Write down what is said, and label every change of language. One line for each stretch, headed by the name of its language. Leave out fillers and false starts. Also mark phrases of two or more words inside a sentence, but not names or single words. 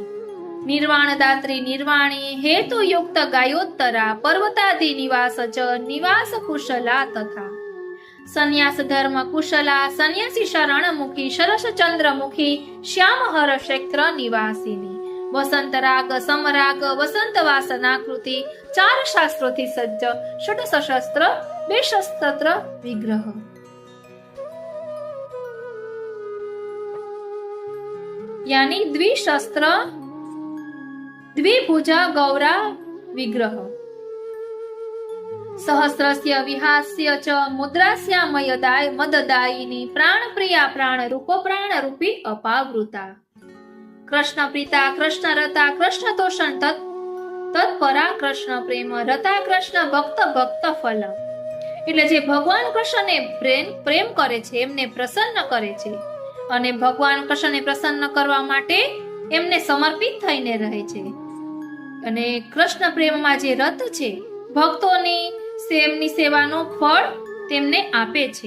Sanskrit: निर्वाणदात्री निर्वाणी हेतुयुक्त गायोत्तरा पर्वतादि निवास च निवास कुशला तथा संन्यास धर्म कुशला संन्यासी शरणमुखी सरस चन्द्रमुखी श्यामहर क्षेत्र निवासिनी. वसन्त राग समराग वसन्त वासनाकृति 4
Gujarati: શાસ્ત્રોથી સજ્જ
Sanskrit: षड् सशस्त्र 2 शस्त्र विग्रह. यानी द्विशस्त्र द्विभुजा गौरा विग्रह. सहस्रस्य विहास्य च मुद्रास्या मददायिनी प्राण प्रिया प्राण रूप प्राण रूपी अपावृता. कृष्ण प्रीता कृष्ण रता कृष्ण तोषण तत्परा कृष्ण प्रेम रता कृष्ण भक्त भक्त फल.
Gujarati: એટલે જે ભગવાન કૃષ્ણને પ્રેમ કરે છે એમને પ્રસન્ન કરે છે અને ભગવાન કૃષ્ણને પ્રસન્ન કરવા માટે એમને સમર્પિત થઈને રહે છે. અને કૃષ્ણ પ્રેમમાં જે રત છે ભક્તોની તેમની સેવાનું ફળ તેમને આપે છે.